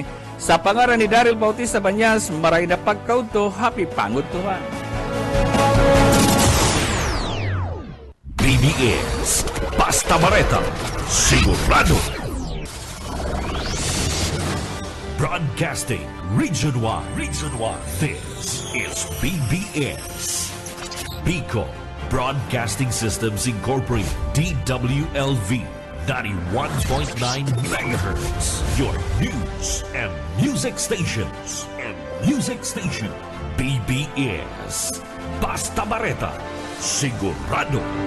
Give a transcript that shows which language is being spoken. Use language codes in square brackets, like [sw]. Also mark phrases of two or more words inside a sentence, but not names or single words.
[bik] Sa pangaran ni Daryl Bautista Banyas, maray na pagkauto, happy pangutuhan. BBS Basta Bareta, sigurado. [en] Broadcasting Region 1. This is BBS. Bicol Broadcasting Systems Incorporated. DWLV 91.9 megahertz. Your news and music stations. [bik] BBS Basta Bareta, sigurado.